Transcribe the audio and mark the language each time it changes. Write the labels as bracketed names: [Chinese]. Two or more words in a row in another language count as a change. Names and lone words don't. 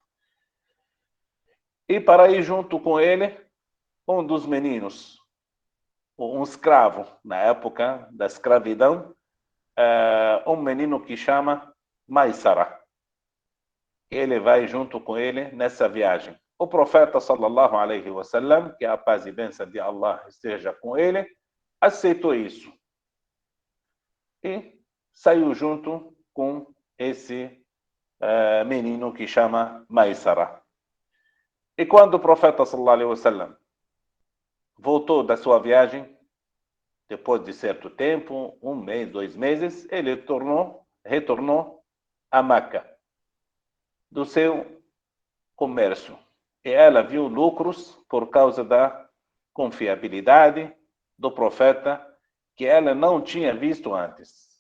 [Portuguese] E para ir junto com ele, um dos meninos, um escravo, na época da escravidão, um menino que chama Maisara. Ele vai junto com ele nessa viagem. O profeta, [Arabic] صلى الله عليه وسلم, [Portuguese] que a paz e bênção de Allah esteja com ele, aceitou isso. E saiu junto com esse menino que chama Maisara. E quando o profeta, [Arabic] صلى الله عليه وسلم, [Portuguese] voltou da sua viagem, depois de certo tempo, 1 mês, 2 meses, ele retornou a Meca, do seu comércio. E ela viu lucros por causa da confiabilidade do profeta, que ela não tinha visto antes.